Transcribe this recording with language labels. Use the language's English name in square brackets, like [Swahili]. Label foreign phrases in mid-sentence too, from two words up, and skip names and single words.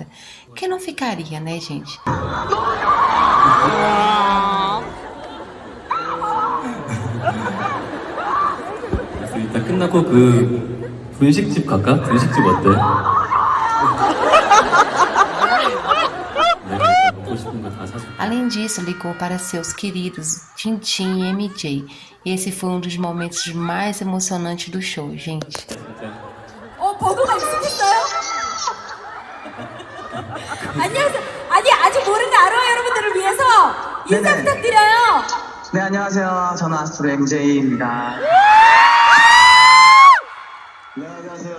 [Portuguese] Quem não ficaria, né, gente? [Korean] 일단 끝나고 그 분식집 갈까? 분식집 어때? 내가 먹고 싶은 거 다 사줄게. [Portuguese] Além disso, ligou para seus queridos Jinjin e MJ. E esse foi um dos momentos mais emocionantes do show, gente. [Korean] 번호가 익숙했어요? 안녕하세요. 아니, 아직 모르는 아로하 여러분들을 위해서 인사 네네. 부탁드려요. 네, 안녕하세요. 저는 아스트로 MJ입니다. 네, 안녕하세요.